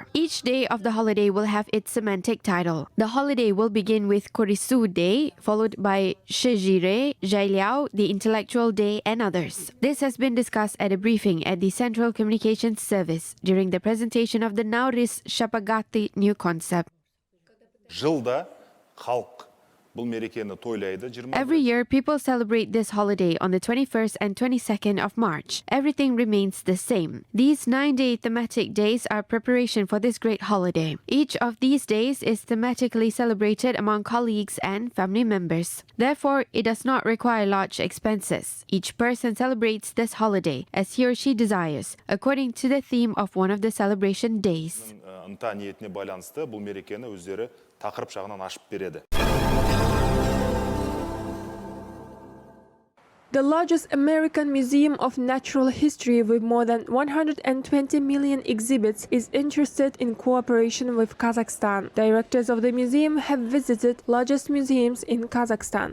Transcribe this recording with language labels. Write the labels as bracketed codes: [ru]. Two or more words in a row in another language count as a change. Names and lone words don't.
[en] Each day of the holiday will have its semantic title. The holiday will begin with Kurisu Day, followed by Shejire, Jailiao, the Intellectual Day, and others. This has been discussed at a briefing at the Central Communications Service during the presentation of the nauryz shapagaty new concept. [kk] Жылда халық бұл мерекені тойлайды. [en] Every year, people celebrate this holiday on the 21st and 22nd of March. Everything remains the same. These 9-day thematic days are preparation for this great holiday. Each of these days is thematically celebrated among colleagues and family members. Therefore, it does not require large expenses. Each person celebrates this holiday as he or she desires, according to the theme of one of the celebration days. [kk] Ынта ниетіне байланысты бұл мерекені өздері тақырып жағынан ашып береді. [en] The largest American museum of natural history with more than 120 million exhibits is interested in cooperation with Kazakhstan. Directors of the museum have visited largest museums in Kazakhstan.